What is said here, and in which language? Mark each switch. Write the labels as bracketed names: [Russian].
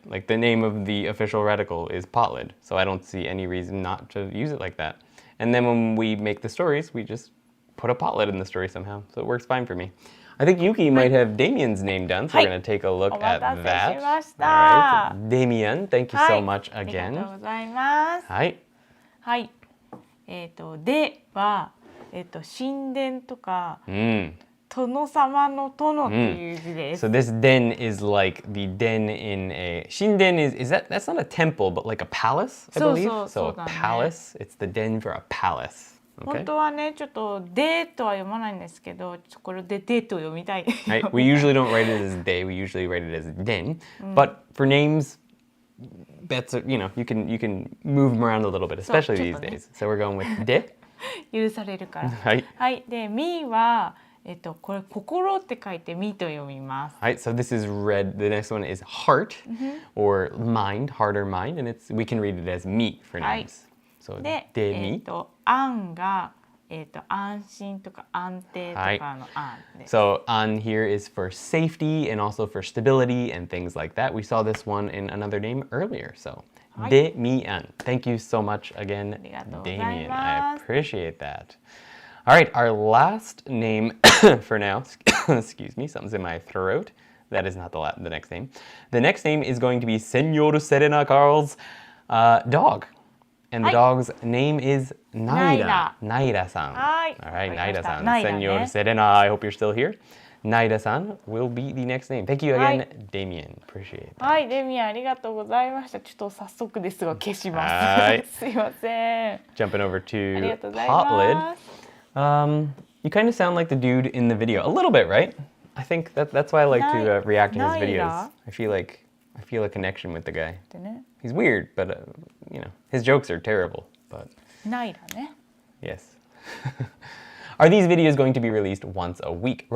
[English] Like the name of the official radical is potlid, so I don't see any reason not to use it like that. And then when we make the stories, we just put a potlid in the story somehow, so it works fine for me. I think Yuki might have Damien's name done, so we're going to take a look at that. All right, Damien, thank you so much again. [Japanese] ありがとうございます。はい。はい。では、神殿とか、殿様の殿っていう字です。 [English] So this den is like the den in a... Shinden that's not a temple, but like a palace, I believe? So a palace, it's the den for a palace. [Japanese] 本当はね、ちょっとでとは読まないんですけど、これでと読みたい。 [English] Right? We usually don't write it as de, we usually write it as den. But for names, that's you can move them around a little bit, especially these days. So we're going with de. [Japanese] 許されるから。はい。はい。で、みはこれ心って書いてみと読みます。 [English] Right, so this is red. The next one is heart or mind, heart or mind, and we can read it as me for names. So [Japanese] で、み。安が安心とか安定とかの安です。 [English] So an here is for safety and also for stability and things like that. We saw this one in another name earlier. So de mi an. Thank you so much again, Damien. I appreciate that. All right, our last name for now, excuse me, something's in my throat. That is not the next name. The next name is going to be Senor Serena Carl's dog. And the dog's name is Naira. Naira-san. All right, Naira-san. Senor Serena, I hope you're still here. Naira-san will be the next name. Thank you again, Damien. Appreciate that. [Japanese] はい、デミアンありがとうございました。ちょっと早速ですが消します。すいません。 [English] Jumping over to [Japanese] ありがとうございます。 [English] You kind of sound like the dude in the video. A little bit, right? I think that's why I like to react to his videos. I feel a connection with the guy. He's weird, but his jokes are terrible. But yes. Are these videos going to be released once a week?